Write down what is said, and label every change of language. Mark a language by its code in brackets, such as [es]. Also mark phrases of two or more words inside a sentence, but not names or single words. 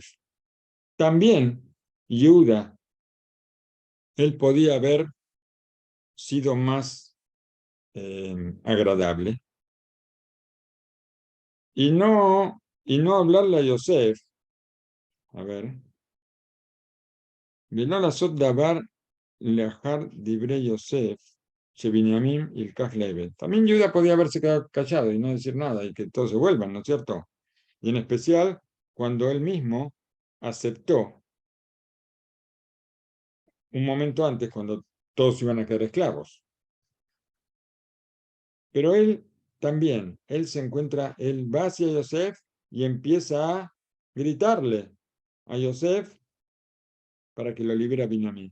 [es] También Yehuda, él podía haber sido más agradable y no hablarle a Yosef. A ver, [he] ולא לעשות דבר לאחר דברי יוסף, שבניamim ילקח לעבד. [es] También Yehuda podía haberse quedado callado y no decir nada y que todos se vuelvan, ¿no es cierto? Y en especial cuando él mismo aceptó un momento antes, cuando todos iban a quedar esclavos. Pero él también, él va hacia Yosef y empieza a gritarle a Yosef para que lo libere a Binyamin.